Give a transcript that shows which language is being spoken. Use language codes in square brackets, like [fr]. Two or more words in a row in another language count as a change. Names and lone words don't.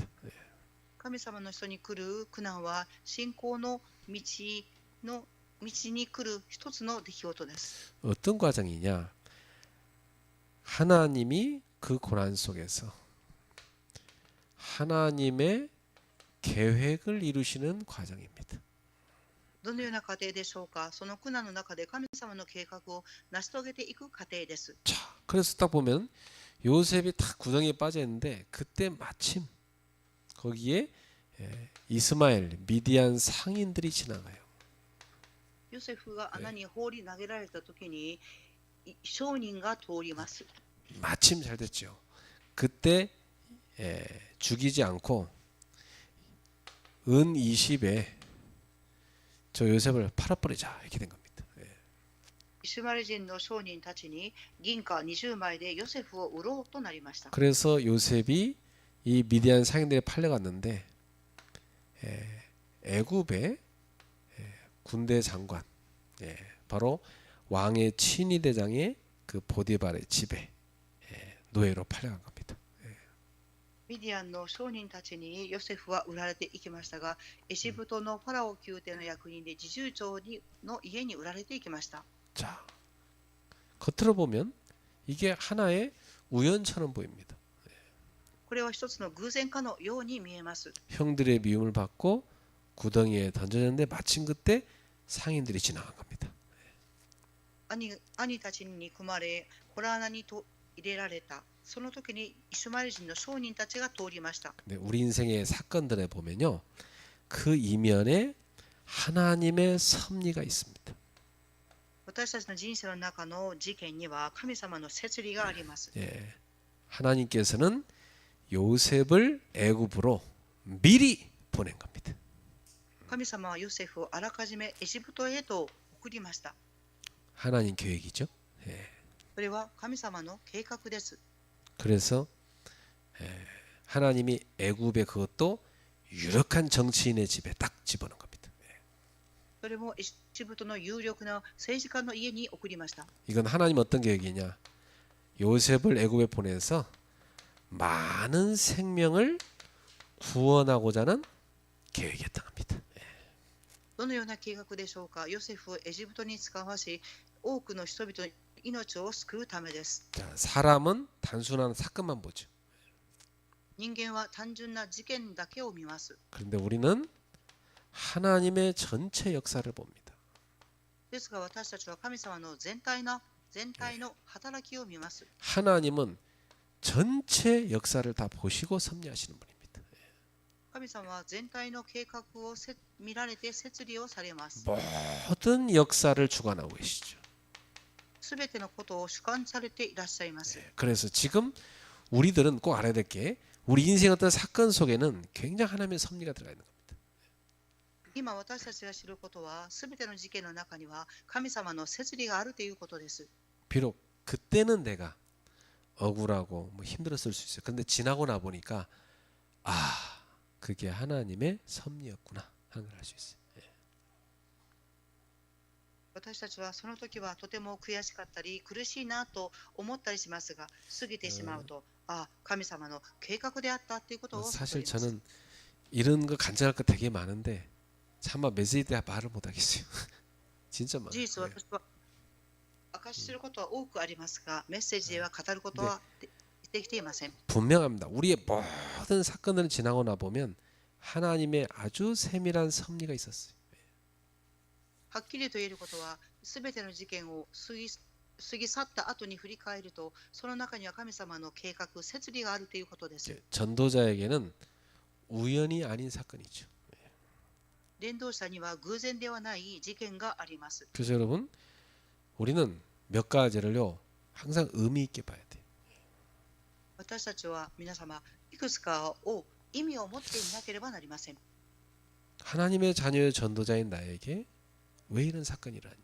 [ja] 神様の人に来る苦難は信仰の道に来る一つの出来事です。 [ko] 어떤 과정이냐? 하나님이 그 고난 속에서 하나님의 계획을 이루시는 과정입니다. [ja] どのような過程でしょうか。その苦難の中で神様の計画を成し遂げていく過程です。 [ko] 자, 그래서 딱 보면 요셉이 딱 구덩이에 빠져 있는데 그때 마침 거기에 이스마엘 미디안 상인들이 지나가요. [ja] ヨセフが穴に放り投げられた時に商人が通ります。 [ko] 마침 잘 됐죠. 그때 죽이지 않고 은 20에 저 요셉을 팔아버리자 이렇게 된 겁니다. [ja] イシュマエル人の商人たちに銀貨20枚でヨセフを売ろうとなりました。 [ko] 그래서 요셉이 이 미디안 상인들에 팔려갔는데 애굽의 군대 장관 바로 왕의 친위 대장의 그 보디발의 집에 노예로 팔려간 겁니다. [ja] ミディアンの商人たちにヨセフは売られていきましたが、エジプトのファラオ宮廷の役人で侍従長の家に売られていきました。 [ko] 자, 겉으로 보면 이게 하나의 우연처럼 보입니다. [ja] これは一つの偶然かのように見えます。 [ko] 형들의 미움을 받고 구덩이에 던져졌는데 마침 그때 상인들이 지나간 겁니다. [ja] 兄たちに憎まれ、ホラー穴に入れられた。その時にイシュマエル人の商人たちが通りました。 [ko] 근데 우리 인생의 사건들에 보면요, 그 이면에 하나님의 섭리가 있습니다. [ja] 私たちの人生の中の事件には神様の摂理があります。 [ko] 하나님께서는 요셉을 애굽으로 미리 보낸 겁니다. [ja] 神様はヨセフをあらかじめエジプトへと送りました。 [ko] 하나님 계획이죠. [ja] それは神様の計画です。 [ko] 그래서 하나님이 애굽의 그것도 유력한 정치인의 집에 딱 집어넣은 겁니다. [ja] それもエジプトの有力な政治家の家に送りました。 [ko] 이건 하나님 어떤 계획이냐? 요셉을 애굽에 보내서 많은 생명을 구원하고자 하는 계획이었던 겁니다. [ja] どのような計画でしょうか。ヨセフをエジプトに使わし、多くの人々の命を救うためです。 [ko] 자, 사람은 단순한 사건만 보죠. [ja] 人間は単純な事件だけを見ます。 [ko] 그런데 우리는 하나님의 전체 역사를 봅니다. [ja] ですが私たちは神様の全体の働きを見ます。 [ko] 하나님은 전체 역사를 다 보시고 섭리하시는 분입니다. [ja] 神様は全体の計画を見られて摂理をされます。 [ko] 모든 역사를 주관하고 계시죠. [ja] すべてのことを主観されていらっしゃいます。 [ko] 그래서 지금 우리들은 꼭 알아야 될 게 우리 인생 어떤 사건 속에는 굉장히 하나님의 섭리가 들어가 있는 겁니다. [ja] 今私たちが知ることは、すべての事件の中には神様の摂理があるということです。 [ko] 비록 그때는 내가 억울하고 뭐 힘들었을 수 있어요. 그런데 지나고 나 보니까 아, 그게 하나님의 섭리였구나 하는 걸 알 수 있어요. [ja] 私たちはその時はとても悔しかったり苦しいなと思ったりしますが、過ぎてしまうと、神様の計画であったということを悟ります。 [ko] 사실 저는 이런 거 간증할 거 되게 많은데 차마 메시지 때 말을 못 하겠어요. 진짜 많아요. [ja] 事実私は明かしすることは多くありますが、メッセージでは語ることはできていません。 [ko] 분명합니다. 우리의 모든 사건을 지나고 나 보면 하나님의 아주 세밀한 섭리가 있었어요. [ja] はっきりと言えることは、すべての事件を過ぎ去った後に振り返ると、その中には神様の計画、摂理があるということです。 [ko] 전도자에게는 우연이 아닌 사건이죠. [ja] 伝道者には偶然ではない事件があります。 [ko] 그래서 여러분, 우리는 몇 가지를요 항상 의미 있게 봐야 돼요. [ja] 私たちは皆様、いくつかを意味を持っていなければなりません。 [ko] 하나님의 자녀의 전도자인 나에게 왜 이런 사건이 일어났냐?